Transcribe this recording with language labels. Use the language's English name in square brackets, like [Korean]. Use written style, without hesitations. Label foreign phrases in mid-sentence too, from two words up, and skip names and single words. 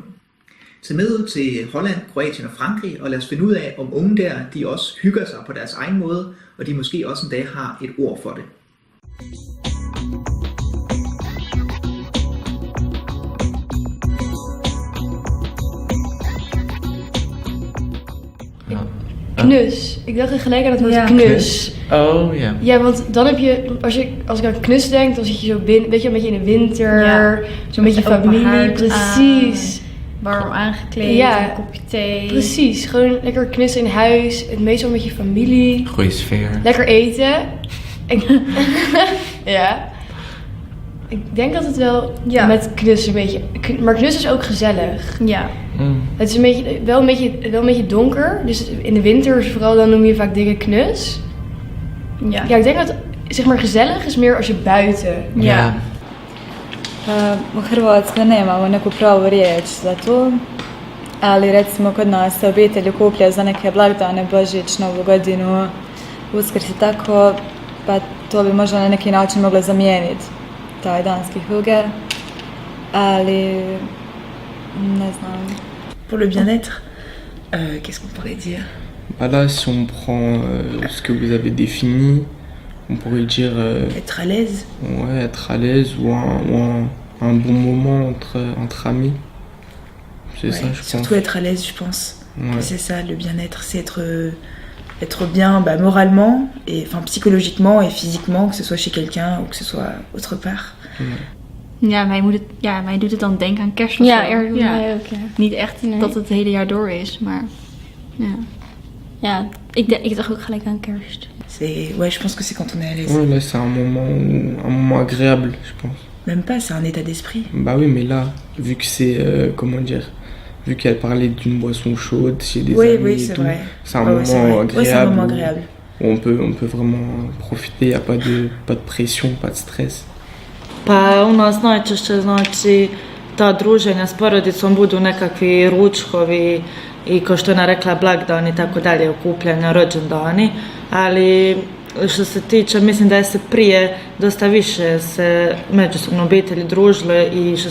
[Danish] Tag med ud til Holland, Kroatien og Frankrig, og lad os finde ud af, om unge der, de også hygger sig på deres egen måde, og de måske også en dag har et ord for det. [Dutch] Knus. Ik dacht gelijk aan het woord knus. Oh ja. Ja, want dan heb je, als ik aan knus denk, dan zit je zo binnen, weet je, een beetje in de winter, zo'n beetje familie, precies. Warm aangekleed, Ja. een kopje thee. Precies, gewoon lekker knussen in huis, het meestal met je familie, Goeie sfeer. lekker eten. Ja. Ik denk dat het wel met knus een beetje, maar knus is ook gezellig. Ja. Het is wel een beetje donker, dus in de winter vooral dan noem je vaak dingen knus. Ja. Ja, ik denk dat zeg maar gezellig is meer als je buiten. Ja. [Croatian] U Hrvatskoj nemamo neku pravu riječ za to, ali recimo kod nas se obitelj okuplja za neke blagdane, Božić, Novu godinu, Uskrs i tako, pa to bi možda na neki način moglo zamijeniti taj danski hygge, ali ne znam. [French] Pour le bien-être, qu'est-ce qu'on pourrait dire? Bah là, si on prend ce que vous avez défini, on pourrait dire... Être à l'aise. Ouais, être à l'aise ou un bon moment entre amis. C'est ça, je pense. Surtout être à l'aise, je pense. Ouais. C'est ça, le bien-être, c'est être bien moralement, et, enfin psychologiquement et physiquement, que ce soit chez quelqu'un ou que ce soit autre part. [Dutch] Ja, mij doet het dan denken aan kerst of Ja, zo. mij ook, ja. Niet echt dat het hele jaar door is, maar ja, ik dacht ook gelijk aan kerst. [French] Ouais, je pense que c'est quand on est à l'aise. Ouais, là, c'est un moment agréable, je pense. Même pas, c'est un état d'esprit. Bah oui, mais là, vu que c'est, comment dire, vu qu'elle parlait d'une boisson chaude chez des amis Oui, et c'est tout, vrai. c'est un Ouais, moment c'est vrai. agréable. Ouais, c'est un moment agréable. Où on peut vraiment profiter, il n'y a pas de pression, pas de stress. [Croatian] Pa u nas najčešće znači ta druženja s porodicom budu nekakvi ručkovi i kao što je ona rekla blagdani i tako dalje, okupljanja, rođendani, ali što se tiče, mislim da je se prije dosta više se međusobno obitelji družile i što se